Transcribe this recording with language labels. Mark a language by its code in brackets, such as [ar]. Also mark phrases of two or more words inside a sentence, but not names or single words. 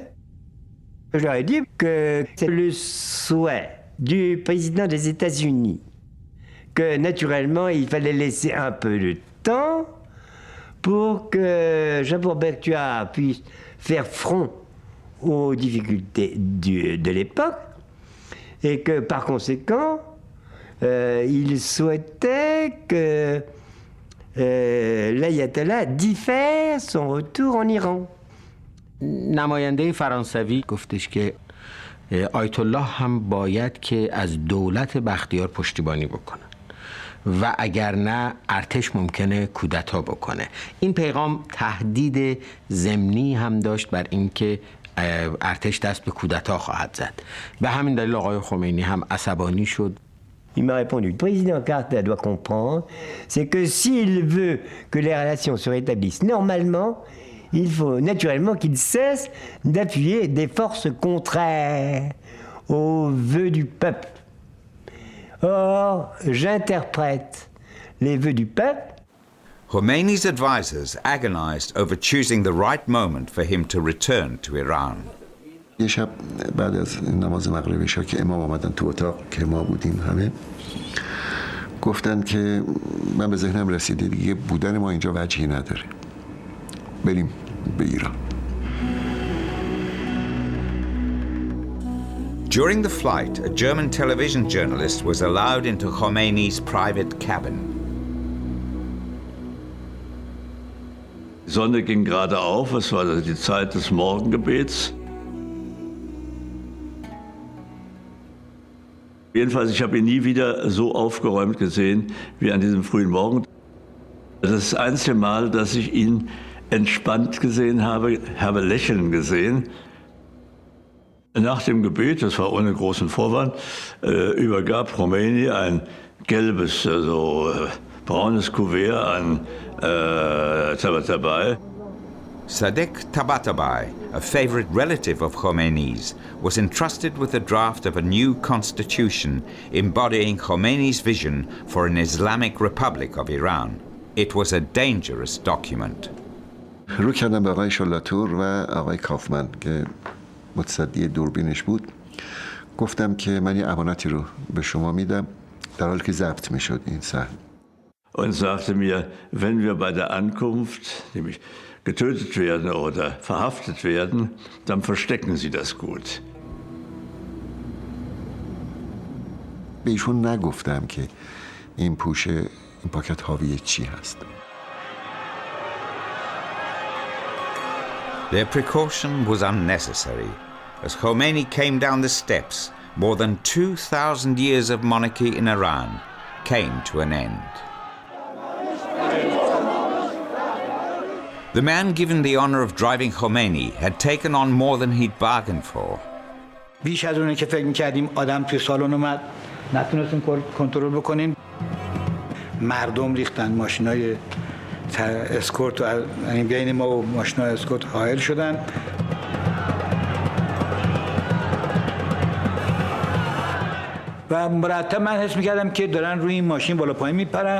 [fr] Je leur ai dit que c'est le souhait du président des États-Unis, que naturellement il fallait laisser un peu de temps pour que Jean-Paul puisse faire front aux difficultés de l'époque et que par conséquent il souhaitait que l'ayatollah diffère son retour en Iran. [fa] نماینده فرانسوی گفتش که آیت الله هم باید که از دولت بختیار پشتیبانی بکنه و اگر نه ارتش ممکنه کودتا بکنه. این پیغام تهدید ضمنی هم داشت بر اینکه ارتش دست به کودتا خواهد زد. به همین دلیل آقای خمینی هم عصبانی شد. [fr] Il m'a répondu, le président Carter doit comprendre, c'est que s'il veut que les relations se rétablissent normalement, il faut naturellement qu'il cesse d'appuyer des forces contraires aux vœux du peuple. Or, j'interprète les vœux du peuple. [en] Khomeini's advisors agonized over choosing the right moment for him to return to Iran. [fa] یه شب بعد از نماز مغرب عشا که امام آمدن تو اتاق که ما بودیم همه، گفتن که من به ذهنم رسیده دیگه بودن ما اینجا وجهی نداره، بریم به ایران. [en] During the flight, a German television journalist was allowed into Khomeini's private cabin. [de] Die Sonne ging gerade auf, es war die Zeit des Morgengebets. Jedenfalls, ich habe ihn nie wieder so aufgeräumt gesehen wie an diesem frühen Morgen. Das ist das einzige Mal, dass ich ihn entspannt gesehen habe lächeln gesehen. Nach dem Gebet, das war ohne großen Vorwand, übergab Khomeini ein gelbes, braunes Kuvert an Tabatabai. [en] Sadek Tabatabai, a favorite relative of Khomeini's, was entrusted with the draft of a new constitution embodying Khomeini's vision for an Islamic Republic of Iran. It was a dangerous document. [fa] رو کردم به آقای شلاتور و آقای کافمن که متصدی دوربینش بود. گفتم که من یه امانتی رو به شما میدم در حالی که ضبط میشد این صحنه. [de] Und sagte mir, wenn wir bei der Ankunft nämlich getötet werden oder verhaftet werden, dann verstecken Sie das gut. [fa] به ایشون نگفتم که این پاکت حاوی چی هست. [en] Their precaution was unnecessary. As Khomeini came down the steps, more than 2,000 years of monarchy in Iran came to an end. The man given the honor of driving Khomeini had taken on more than he'd bargained for. [fa] بیش از اونه که فکر می‌کردیم آدم توی سالن اومد نتونستیم کنترل بکنیم. مردم ریختن، ماشینای اسکورت یعنی بین ما و ماشینای اسکورت حائل شدن. و مرتب من حس می‌کردم که دارن روی این ماشین بالا پایین میپرن.